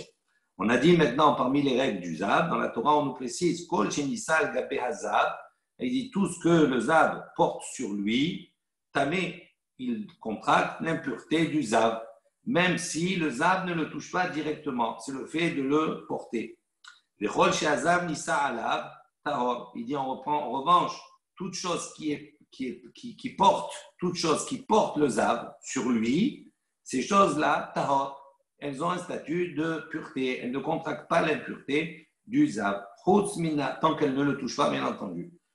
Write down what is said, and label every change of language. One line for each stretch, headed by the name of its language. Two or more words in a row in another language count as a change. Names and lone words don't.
French: On a dit maintenant, parmi les règles du Zav, dans la Torah, on nous précise
Hebrew: כל שנישא גבי הזב.
French: Il dit tout ce que le Zav porte sur lui, tamé, il contracte l'impureté du Zav, même si le Zav ne le touche pas directement. C'est le fait de le porter.
Hebrew: וכל שהזב נישא עליו.
French: Il dit en revanche, toute chose qui porte le zav sur lui, ces choses-là, tahor, elles ont un statut de pureté. Elles ne contractent pas l'impureté du zav. Tant qu'elles ne le touchent pas, bien entendu.